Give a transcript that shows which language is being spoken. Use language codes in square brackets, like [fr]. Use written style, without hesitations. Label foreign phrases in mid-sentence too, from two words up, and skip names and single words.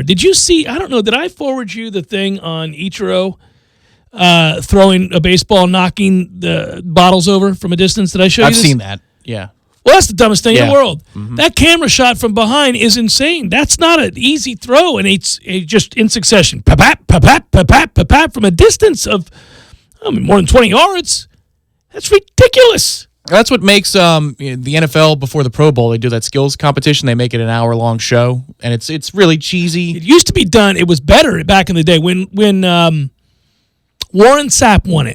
[en] Did you see, I don't know, did I forward you the thing on Ichiro throwing a baseball, knocking the bottles over from a distance? Did I show you this? I've seen that, yeah. Well, that's the dumbest thing in the world. Mm-hmm. That camera shot from behind is insane. That's not an easy throw, and it's just in succession. Pa-pat, pa-pat, pa-pat, pa-pat from a distance of more than 20 yards. That's ridiculous. That's what makes the NFL before the Pro Bowl. They do that skills competition. They make it an hour-long show, and it's really cheesy. It used to be done. It was better back in the day when Warren Sapp won it.